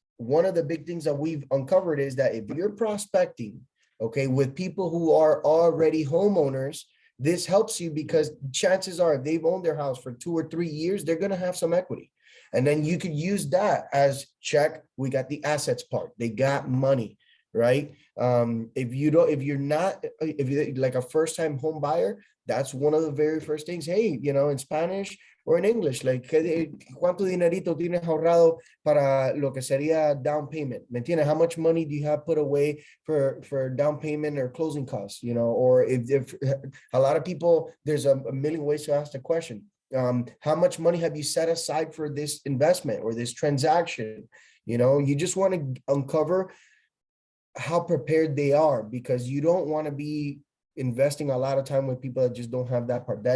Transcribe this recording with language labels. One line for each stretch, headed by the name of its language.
English: One of the big things that we've uncovered is that if you're prospecting, okay, with people who are already homeowners, this helps you because chances are if they've owned their house for 2 or 3 years, they're going to have some equity. And then you could use that as check. We got the assets part. They got money, right? If you're like a first-time home buyer, that's one of the very first things. Hey, in Spanish or in English, like,
Spanish: ¿cuánto dinerito tienes ahorrado para lo que sería
English: down payment?
Spanish: ¿Me entiendes?
English: How much money do you have put away for down payment or closing costs? Or if a lot of people, there's a million ways to ask the question. How much money have you set aside for this investment or this transaction? You just want to uncover how prepared they are, because you don't want to be investing a lot of time with people that just don't have that part.